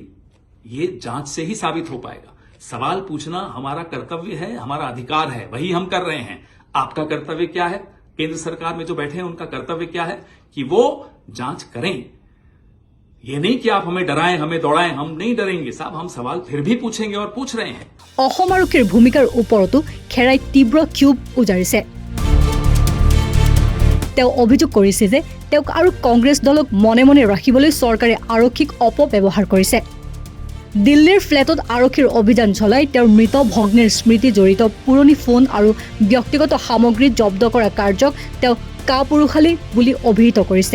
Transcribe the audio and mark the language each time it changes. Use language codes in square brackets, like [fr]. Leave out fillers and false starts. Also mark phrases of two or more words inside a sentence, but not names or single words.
[hi] ये जांच से ही साबित हो पाएगा। सवाल पूछना हमारा कर्तव्य है, हमारा अधिकार है, वही हम कर रहे हैं। आपका कर्तव्य क्या है? केंद्र सरकार में जो बैठे हैं उनका कर्तव्य क्या है कि वो जांच करें। ये नहीं कि आप हमें डराएं, हमें दौड़ाएं, हम नहीं डरेंगे साहब, हम सवाल फिर भी पूछेंगे और पूछ रहे हैं। [as] অসম আৰক্ষীৰ ভূমিকাৰ ওপৰতো খেৰাই তীব্ৰ ক্ষোভ উজাৰিছে। তেওঁ অভিযোগ কৰিছে যে তেওঁক আৰু কংগ্ৰেছ দলক মনে মনে ৰাখিবলৈ চৰকাৰে আৰক্ষীক অপব্যৱহাৰ কৰিছে। দিল্লীৰ ফ্লেটত আৰক্ষীৰ অভিযান চলাই তেওঁৰ মৃত ভগ্নীৰ স্মৃতি জড়িত পুৰণি ফোন আৰু ব্যক্তিগত সামগ্ৰী জব্দ কৰা কাৰ্যক তেওঁ কাপুৰুষালী বুলি অভিহিত কৰিছে।